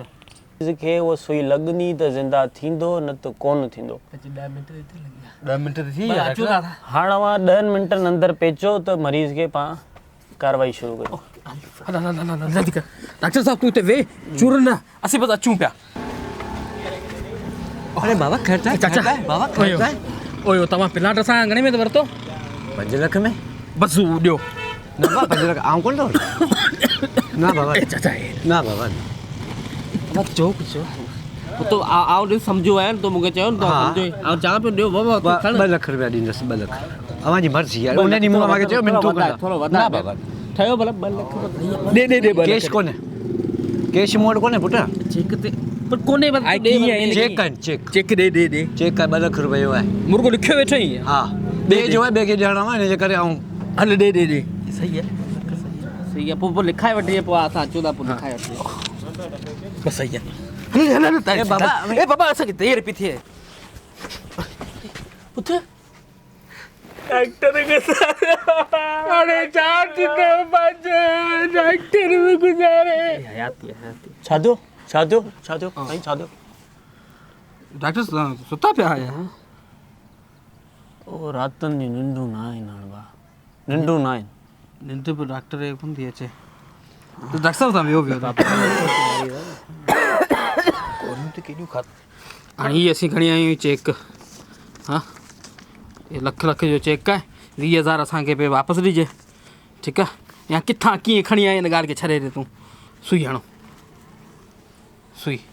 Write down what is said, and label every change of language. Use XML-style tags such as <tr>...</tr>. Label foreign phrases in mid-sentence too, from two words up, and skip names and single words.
<sd>खे उहा सुई लॻंदी त ज़िंदा थींदो न त कोन थींदो 10 मिंट त थी विया हाणे अवां 10 मिंटनि अंदरि पेचो त मरीज़ खे पाण कार्रवाई शुरू कयो डॉक्टर साहब तूं हिते वेह चूर न असीं बसि अचूं पिया अरे बाबा ख़र्चा चाचा बाबा ओयो ओयो तव्हां प्लाट असां घणे में त वरितो 5 लाख में बसि ॾियो न बाबा 5 लाख आऊं कोन थो ना बाबा चाचा ना बाबा चओ कुझु तो आओ ॾिस सम्झो आहे न तो मूंखे चयो न तो सम्झो आउं चवां पियो ॾियो बाबा 2 लाख रुपया ॾींदुसि 2 लाख अवांजी मर्ज़ी आहे उन ॾींहुं मूंखे चयो मिंटू थोरो ना वधाए बाबा ठहियो भला 2 लाख ॾे कैश कोन्हे कैश मूं वटि कोन्हे पुटु चेक ते पर कोने बस चेक कनि चेक चेक ॾे चेक आहे 2 लख रुपया जो आहे मुर्गो लिखियो वेठो ई हा ॿिए जो आहे ॿिए खे ॾियणो आहे हिन जे करे ऐं हल ॾे सही आहे सही आहे पोइ लिखाए वठिजे पोइ असां अचूं था पोइ लिखाए वठिजे बसि सही आहे हल ए बाबा असांखे देरि पई थिए पुत्र</sd> <hi>डॉक्टर के साथ अरे 4 दिन 5 डॉक्टर में गुजारे</hi> <sd>हयाती छा थियो साईं छा थियो डॉक्टर सुता पिया आहियां ओ रातनि जी निंडूं न आहिनि हाणे भाउ निंडूं न आहिनि निंड बि डॉक्टर खे कोन थी अचे त डॉक्टर साहब सां वियो हाणे हीअ असीं खणी आहियूं चेक हा ये लख जो चेक आहे 20,000 असांखे पे वापसि ॾिजे ठीकु आहे या किथां कीअं खणी आई हिन ॻाल्हि खे छॾे ॾे तूं सुई हणो सुई</sd>